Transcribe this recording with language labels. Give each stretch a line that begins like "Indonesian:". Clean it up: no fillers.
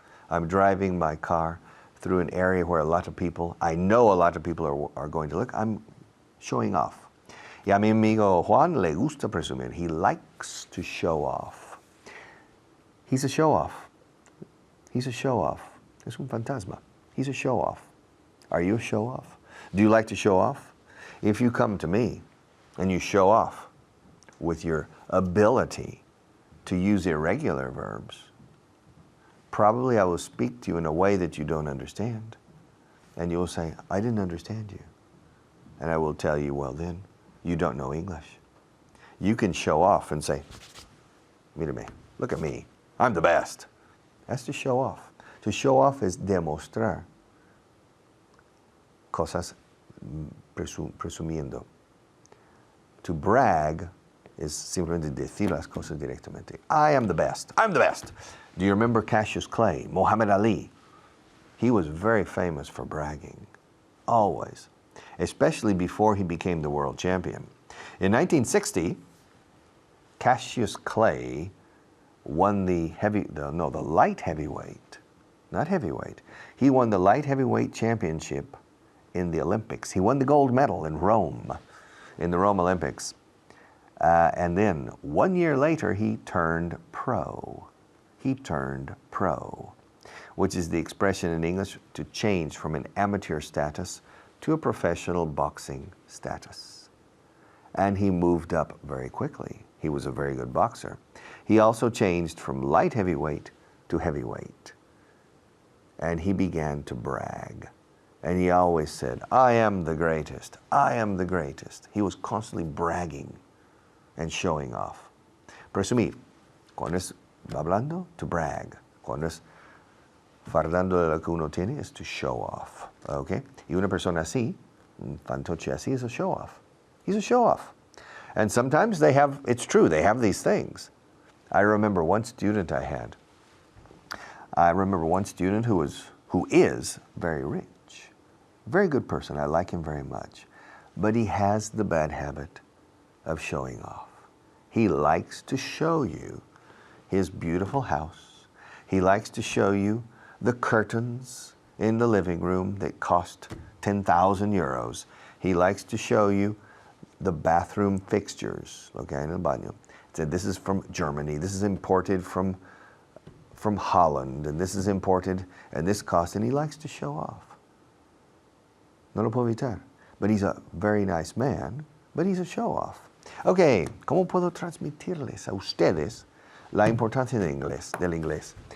English: I'm driving my car through an area where I know a lot of people are going to look. I'm showing off.
Spanish: Y a mi amigo Juan le gusta presumir.
English: He likes to show off. He's a show-off. He's a show-off. Es un fantasma. He's a show-off. Are you a show-off? Do you like to show off? If you come to me and you show off with your ability to use irregular verbs, probably I will speak to you in a way that you don't understand. And you will say, I didn't understand you. And I will tell you, well then, you don't know English. You can show off and say, mírame, look at me, I'm the best. That's to show off. To show off is demostrar cosas presumiendo.
Spanish: To brag is simplemente decir las cosas directamente.
English: I am the best. I'm the best. Do you remember Cassius Clay, Muhammad Ali? He was very famous for bragging, always, especially before he became the world champion. In 1960, Cassius Clay won the light heavyweight, not heavyweight. He won the light heavyweight championship in the Olympics. He won the gold medal in Rome, in the Rome Olympics. And then 1 year later, he turned pro. He turned pro, which is the expression in English to change from an amateur status to a professional boxing status. And he moved up very quickly. He was a very good boxer. He also changed from light heavyweight to heavyweight. And he began to brag. And he always said, I am the greatest. I am the greatest. He was constantly bragging and showing off.
Spanish: Presumir. Cuando es hablando, to brag. Cuando es fardando de lo que uno tiene, is to show off. Okay?
English: Y una persona así, un fantoche así, is a show off. He's a show off. And sometimes it's true, they have these things. I remember one student I had. Who is very rich. Very good person, I like him very much. But he has the bad habit of showing off. He likes to show you his beautiful house. He likes to show you the curtains in the living room that cost 10,000 euros. He likes to show you the bathroom fixtures, okay, en el baño. Said this is from Germany, this is imported from Holland, and this is imported, and this cost, and he likes to show off. No lo puedo evitar. But he's a very nice man, but he's a show-off.
Spanish: Okay, ¿cómo puedo transmitirles a ustedes la importancia del inglés?